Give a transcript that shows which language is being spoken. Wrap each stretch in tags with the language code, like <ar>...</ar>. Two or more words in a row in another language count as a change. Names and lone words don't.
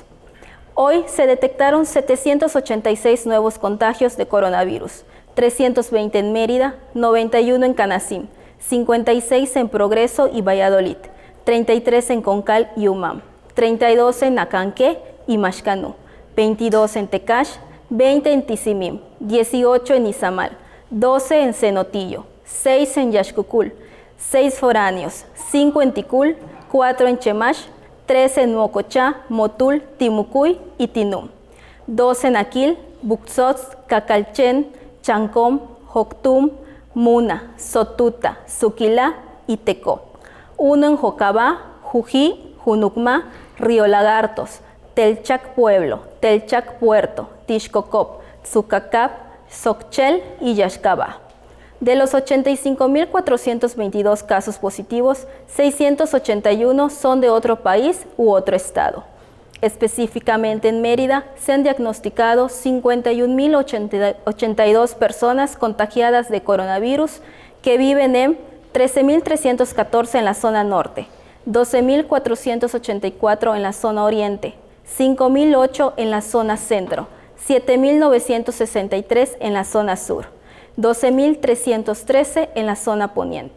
<es>Hoy se detectaron 786 nuevos contagios de coronavirus, 320 en Mérida, 91 en Canacín, 56 en Progreso y Valladolid, 33 en Concal y Umam, 32 en Acanqué y Maxcanú, 22 en Tecash, 20 en Tizimín, 18 en Izamal, 12 en Cenotillo, 6 en Yaxcucul, 6 foráneos, 5 en Ticul, 4 en Chemash, 3 en Mocochá, Motul, Timucuy y Tinum, 2 en Aquil, Buxots, Cacalchen, Chancom, Joctum, Muna, Sotuta, Suquilá y Tecó, 1 en Jocabá, Jují, Junucmá, Río Lagartos, Telchac Pueblo, Telchac Puerto, Tixcocop, Tzucacap, Xochel y Yaxcabá. De los 85.422 casos positivos, 681 son de otro país u otro estado. Específicamente en Mérida se han diagnosticado 51.082 personas contagiadas de coronavirus que viven en 13.314 en la zona norte, 12.484 en la zona oriente, 5.008 en la zona centro, 7.963 en la zona sur, 12.313 en la zona poniente.</es>